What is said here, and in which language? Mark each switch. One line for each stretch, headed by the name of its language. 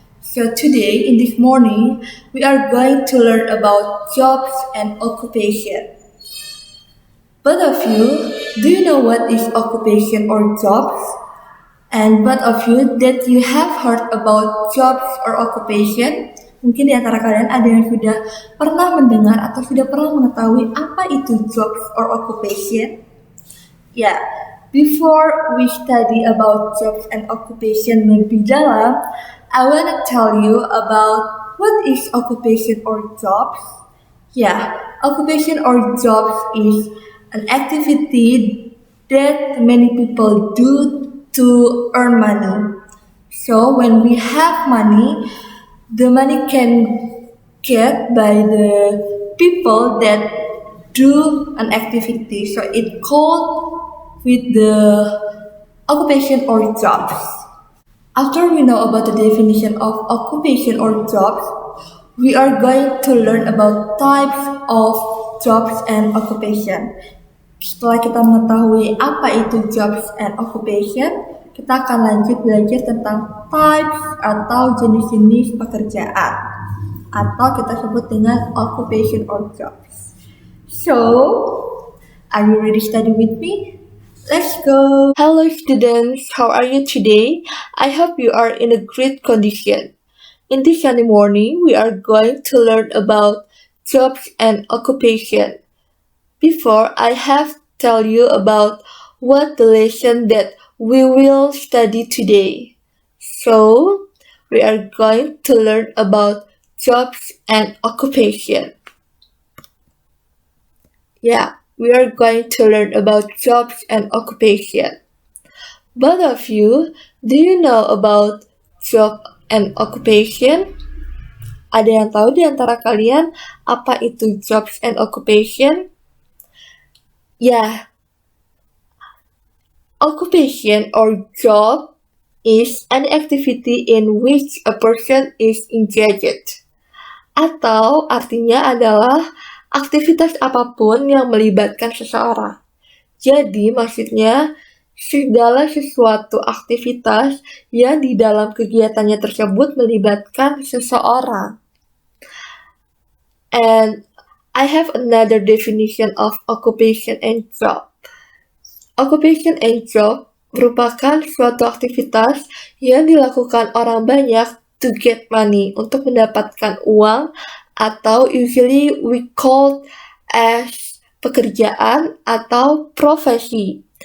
English: So today, in this morning, we are going to learn about jobs and occupation. Both of you, do you know what is occupation or jobs? And both of you that you have heard about jobs or occupation?
Indonesian: Mungkin di antara kalian ada yang sudah pernah mendengar atau sudah pernah mengetahui apa itu jobs or occupation?
English: Yeah, before we study about jobs and occupation
Indonesian: lebih dalam,
English: I want to tell you about what is occupation or jobs. Yeah, occupation or jobs is an activity that many people do to earn money. So when we have money, the money can get by the people that do an activity. So it called with the occupation or jobs. After we know about the definition of occupation or jobs, we are going to learn about types of jobs and occupation.
Indonesian: Setelah kita mengetahui apa itu jobs and occupation, kita akan lanjut belajar tentang types atau jenis-jenis pekerjaan, atau kita sebut dengan occupation or jobs.
English: So, are you ready to study with me? Let's go! Hello students, how are you today? I hope you are in a great condition. In this Sunday morning, we are going to learn about jobs and occupation. Before I have tell you about what the lesson that we will study today. So, we are going to learn about jobs and occupation. Yeah, we are going to learn about jobs and occupation. Both of you, do you know about job and occupation?
Indonesian: Ada yang tahu di antara kalian apa itu jobs and occupation?
English: Yeah, occupation or job is an activity in which a person is engaged.
Indonesian: Atau artinya adalah aktivitas apapun yang melibatkan seseorang. Jadi maksudnya segala sesuatu aktivitas yang di dalam kegiatannya tersebut melibatkan seseorang.
English: And I have another definition of occupation and job.
Indonesian: Occupation and job merupakan suatu aktivitas yang dilakukan orang banyak
English: to get money,
Indonesian: untuk mendapatkan uang, atau
English: usually we call as
Indonesian: pekerjaan atau profesi.